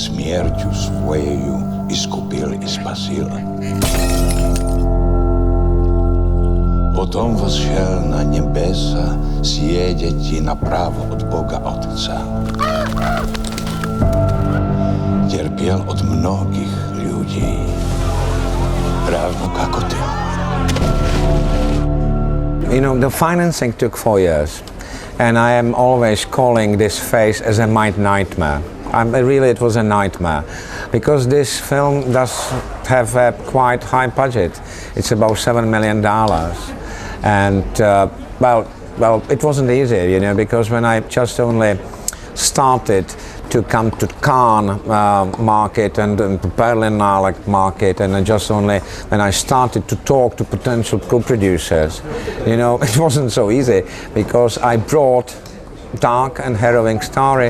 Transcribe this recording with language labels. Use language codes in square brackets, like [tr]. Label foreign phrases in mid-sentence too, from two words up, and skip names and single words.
[cu] smierťu svojeju iskupil i spasil. Potom vzšel na nebesa, sjedeti napravo od Boga Otca. [sk] Trpiel od mnogých ľudí, rovno ako ty. [en] You know, the financing took 4 years, and I am always calling this phase as a nightmare. Really, it was a nightmare, because this film does have a quite high budget. It's about $7 million, and well, it wasn't easy, you know, because when I just only started to come to Cannes market and Berlin market, and when I started to talk to potential co-producers, you know, it wasn't so easy, because I brought dark and harrowing story.